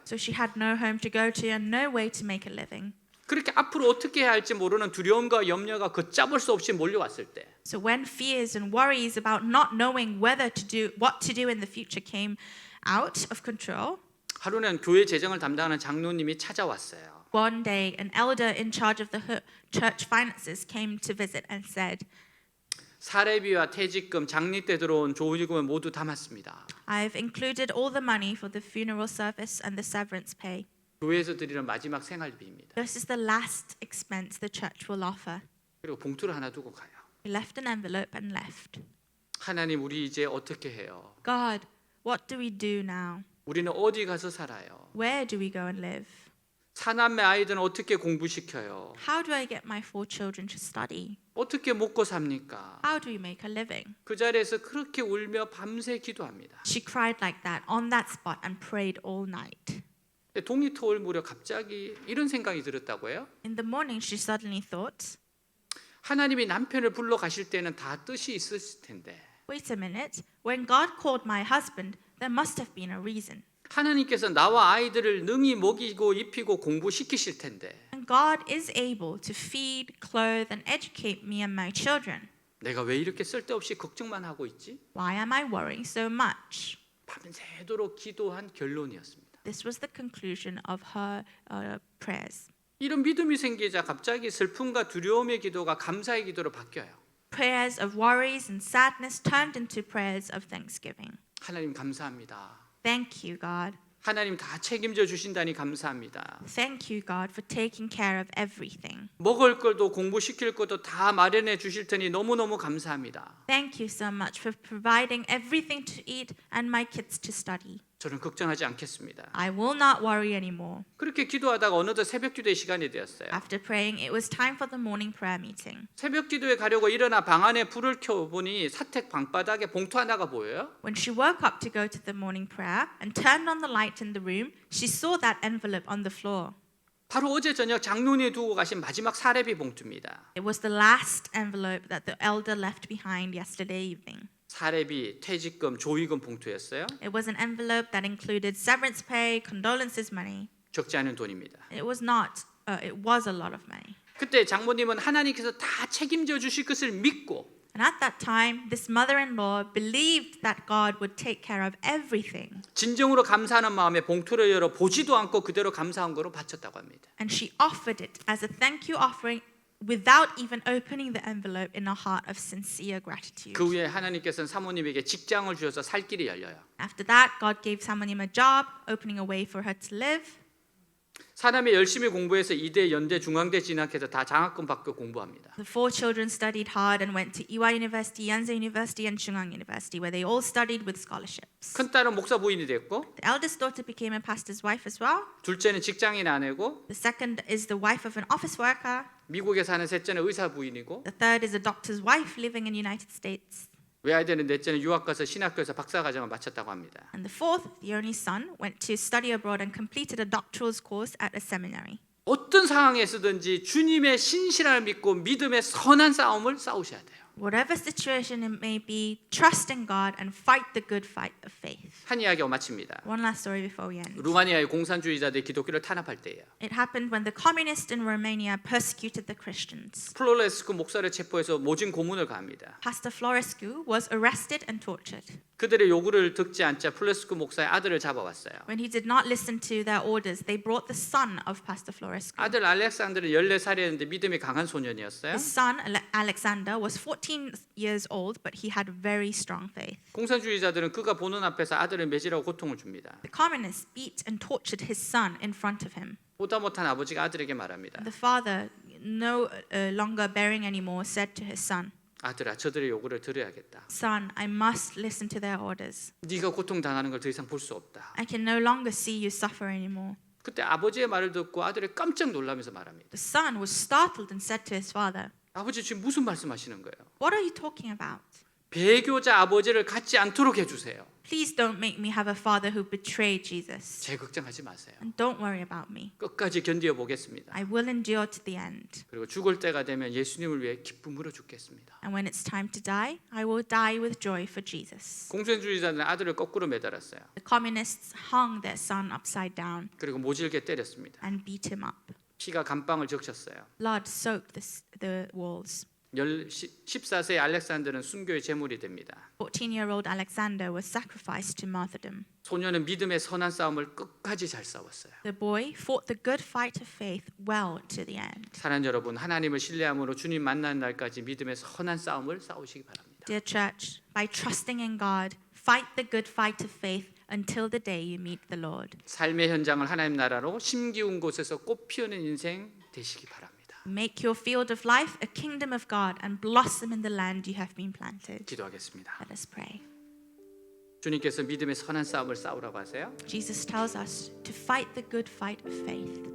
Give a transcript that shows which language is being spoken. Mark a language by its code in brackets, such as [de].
[en] So she had no home to go to and no way to make a living. [ko] 그렇게 앞으로 어떻게 해야 할지 모르는 두려움과 염려가 걷잡을 수 없이 몰려왔을 때 [en] So when fears and worries about not knowing what to do in the future came out of control, [ko] 하루는 교회 재정을 담당하는 장로님이 찾아왔어요. [en] one day an elder in charge of the church finances came to visit and said, [ko] 사례비와 퇴직금, 장례 때 들어온 조의금을 모두 담았습니다. [en] I've included all the money for the funeral service and the severance pay. [ko] 교회에서 드리는 마지막 생활비입니다. [en] This is the last expense the church will offer. [ko] 그리고 봉투를 하나 두고 가요. [en] We left an envelope and left. [ko] 하나님, 우리 이제 어떻게 해요? [en] God, what do we do now? [ko] 우리는 어디 가서 살아요? [en] Where do we go and live? [ko] 사남매 아이들은 어떻게 공부시켜요? [en] How do I get my 4 children to study? [ko] 어떻게 먹고 삽니까? [en] How do we make a living? [ko] 그 자리에서 그렇게 울며 밤새 기도합니다. [en] She cried like that on that spot and prayed all night. [ko] 동이 터올 무렵 갑자기 이런 생각이 들었다고 해요. [en] In the morning, she suddenly thought, [ko] 하나님이 남편을 불러 가실 때는 다 뜻이 있었을 텐데 [en] wait a minute, when God called my husband, there must have been a reason. [ko] 하나님께서 나와 아이들을 능히 먹이고 입히고 공부시키실 텐데 [en] And God is able to feed, clothe, and educate me and my children. [ko] 내가 왜 이렇게 쓸데없이 걱정만 하고 있지? [en] Why am I worrying so much? [ko] 밤새도록 기도한 결론이었습니다. [en] This was the conclusion of her prayers. [ko] 이런 믿음이 생기자 갑자기 슬픔과 두려움의 기도가 감사의 기도로 바뀌어요. [en] Prayers of worries and sadness turned into prayers of thanksgiving. [ko] 하나님 감사합니다. [en] Thank you, God. [ko] 하나님 다 책임져 주신다니 감사합니다. [en] Thank you, God, for taking care of everything. [ko] 먹을 것도 공부시킬 것도 다 마련해 주실 테니 너무너무 감사합니다. [en] Thank you so much for providing everything to eat and my kids to study. [ko] 저는 걱정하지 않겠습니다. [en] I will not worry anymore. [ko] 그렇게 기도하다가 어느덧 새벽 기도의 시간이 되었어요. [en] After praying, it was time for the morning prayer meeting. [ko] 새벽 기도에 가려고 일어나 방 안에 불을 켜보니 사택 방바닥에 봉투 하나가 보여요. [en] When she woke up to go to the morning prayer and turned on the light in the room, she saw that envelope on the floor. [ko] 바로 어제 저녁 장로님이 두고 가신 마지막 사례비 봉투입니다. [en] It was the last envelope that the elder left behind yesterday evening. [ko] 사례비, 퇴직금, 조의금 봉투였어요. [en] It was an envelope that included severance pay, condolences money. [ko] 적지 않은 돈입니다. [en] It was not. It was a lot of money. [ko] 그때 장모님은 하나님께서 다 책임져 주실 것을 믿고 [en] And at that time, this mother-in-law believed that God would take care of everything. [ko] 진정으로 감사하는 마음에 봉투를 열어 보지도 않고 그대로 감사한 거로 바쳤다고 합니다. [en] And she offered it as a thank you offering without even opening the envelope in a heart of sincere gratitude. [ko] 그 후에 하나님께서는 사모님에게 직장을 주셔서 살 길이 열려요. [en] After that, God gave Samonim a job, opening a way for her to live. [ko] 사람이 열심히 공부해서 이대, 연대, 중앙대 진학해서 다 장학금 받고 공부합니다. [en] The 4 children studied hard and went to Ewha University, Yonsei University, and Chungang University, where they all studied with scholarships. [ko] 큰 딸은 목사 부인이 됐고 [en] The eldest daughter became a pastor's wife as well. [ko] 둘째는 직장인 아내고 [en] The second is the wife of an office worker. [ko] 미국에 사는 셋째는 의사 부인이고 [en] The third is a doctor's wife living in the United States. [ko] 외아이들은 넷째는 유학 가서 신학교에서 박사과정을 마쳤다고 합니다. [en] And the fourth, the only son, went to study abroad and completed a doctoral course at a seminary. [ko] 어떤 상황에서든지 주님의 신실함을 믿고 믿음의 선한 싸움을 싸우셔야 돼요. [en] Whatever situation it may be, trust in God and fight the good fight of faith. [ko] 한 이야기を마칩니다. [en] One last story before we end. [ko] 루마니아의 공산주의자들이 기독교를 탄압할 때예요. [en] It happened when the communists in Romania persecuted the Christians. [ko] 플로레스크 목사를 체포해서 모진 고문을 가합니다. [en] Pastor Florescu was arrested and tortured. [ko] 그들의 요구를 듣지 않자 플로레스크 목사의 아들을 잡아왔어요. [en] When he did not listen to their orders, they brought the son of Pastor Florescu. [ko] 아들 알렉산드는 14살이었는데 믿음이 강한 소년이었어요. [en] His son, Alexander, was 14 years old, but he had very strong faith. [ko] 공산주의자들은 그가 보는 앞에서 아들을 매질하고 고통을 줍니다. [en] The communists beat and tortured his son in front of him. [ko] 보다 못한 아버지가 아들에게 말합니다. [en] The father, no longer bearing anymore, said to his son, [ko] 아들아, 저들의 요구를 들어야겠다. [en] Son, I must listen to their orders. [ko] 네가 고통당하는 걸 더 이상 볼 수 없다. [en] I can no longer see you suffer anymore. [ko] 그때 아버지의 말을 듣고 아들이 깜짝 놀라면서 말합니다. [en] The son was startled and said to his father, [ko] 아버지 지금 무슨 말씀하시는 거예요? [en] What are you talking about? [ko] 배교자 아버지를 갖지 않도록 해주세요. [en] Please don't make me have a father who betrayed Jesus. [ko] 제 걱정하지 마세요. [en] And don't worry about me. [ko] 끝까지 견디어 보겠습니다. [en] I will endure to the end. [ko] 그리고 죽을 때가 되면 예수님을 위해 기쁨으로 죽겠습니다. [en] And when it's time to die, I will die with joy for Jesus. [ko] 공산주의자들은 아들을 거꾸로 매달았어요. [en] The communists hung their son upside down [ko] 그리고 모질게 때렸습니다. [en] and beat him up. [ko] 피가 감방을 적셨어요. [en] Blood soaked the walls. [ko] 14세 알렉산더는 순교의 제물이 됩니다. [en] 14-year-old Alexander was sacrificed to martyrdom. [ko] 소년은 믿음의 선한 싸움을 끝까지 잘 싸웠어요. [en] The boy fought the good fight of faith well to the end. [ko] 사랑하는 여러분, 하나님을 신뢰함으로 주님 만나는 날까지 믿음의 선한 싸움을 싸우시기 바랍니다. [en] Dear church, by trusting in God, fight the good fight of faith until the day you meet the Lord. [ko] 삶의 현장을 하나님 나라로 심기운 곳에서 꽃 피우는 인생 되시기 바랍니다. [en] Make your field of life a kingdom of God and blossom in the land you have been planted. [ko] 기도하겠습니다. [en] Let us pray. [ko] 주님께서 믿음의 선한 싸움을 싸우라고 하세요. [en] Jesus tells us to fight the good fight of faith.